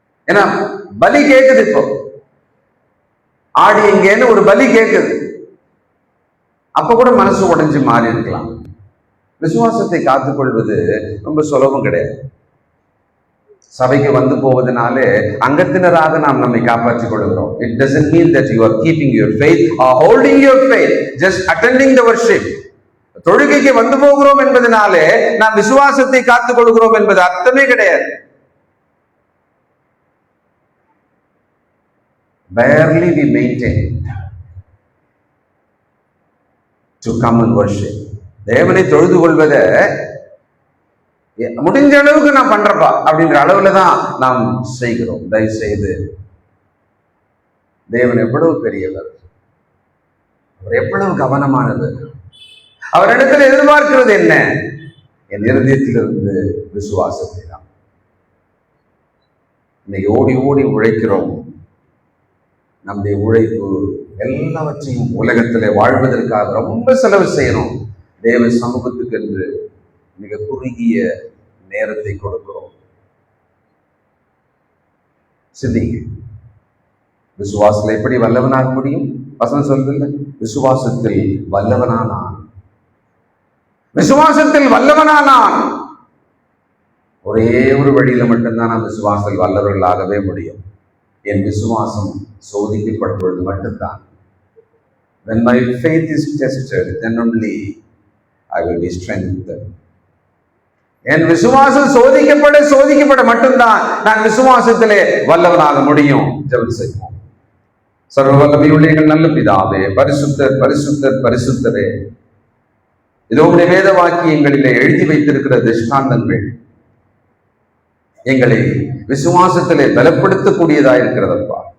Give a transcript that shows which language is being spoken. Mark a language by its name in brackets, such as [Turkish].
[Tamil] ஏன்னா பலி கேட்குது, இப்போ ஆடு எங்கேன்னு ஒரு பலி கேட்குது, அப்ப கூட மனசு உடைஞ்சு மாறி இருக்கலாம். விசுவாசத்தை காத்துக்கொள்வது ரொம்ப சுலபம் கிடையாது. சபைக்கு வந்து போவதனாலே அங்கத்தினராக நாம் நம்மை காப்பாற்றிக் கொள்கிறோம். [English] It doesn't mean that you are keeping your faith or holding your faith, just attending the worship. [Tamil] தொழுகைக்கு வந்து போகிறோம் என்பதனாலே நாம் விசுவாசத்தை காத்துக் கொள்கிறோம் என்பது அர்த்தமே கிடையாது. [English] Barely we maintain to come and worship. [Tamil] தேவனை தொழுது கொள்வதை முடிஞ்ச அளவுக்கு நான் பண்றப்பா அப்படின்ற அளவுல தான் நாம் செய்கிறோம். தயவு செய்து, தேவன் எவ்வளவு பெரியவர், அவர் எவ்வளவு கவனமானவர், அவரிடத்தில் எதிர்பார்க்கிறது என்ன? என் இருதயத்திலிருந்து விசுவாசத்தை தான். இன்னைக்கு ஓடி ஓடி உழைக்கிறோம். நம்முடைய உழைப்பு எல்லாவற்றையும் உலகத்திலே வாழ்வதற்காக ரொம்ப செலவு செய்யணும். தேவ சமூகத்துக்கு என்று மிக குறுகிய நேரத்தை கொடுக்கிறோம். சிந்திங்க, விசுவாசத்தில் எப்படி வல்லவனாக முடியும்? வசனம் சொல்லுங்க, விசுவாசத்தில் வல்லவனானான். விசுவாசத்தில் வல்லவனானான். ஒரே ஒரு வழியில மட்டும்தான் நாம் விசுவாசத்தில் வல்லவர்களாகவே முடியும். என் விசுவாசம் சோதிக்கப்படும் பொழுது மட்டும்தான். [English] When my faith is tested, then only I will be strengthened. [Tamil] என் விசுவாசம் சோதிக்கப்பட மட்டும்தான் நான் விசுவாசத்திலே வல்லவனாக முடியும். ஜெபம் செய்வோம். சர்வ வல்லமையுள்ள எங்கள் நல்ல பிதாவே, பரிசுத்தர் பரிசுத்தர் பரிசுத்தரே, இதோ உம்முடைய வேத வாக்கியங்களிலே எழுதி வைத்திருக்கிற திஷ்டாந்தங்கள் எங்களை விசுவாசத்திலே பலப்படுத்தக்கூடியதா இருக்கிறதப்பா.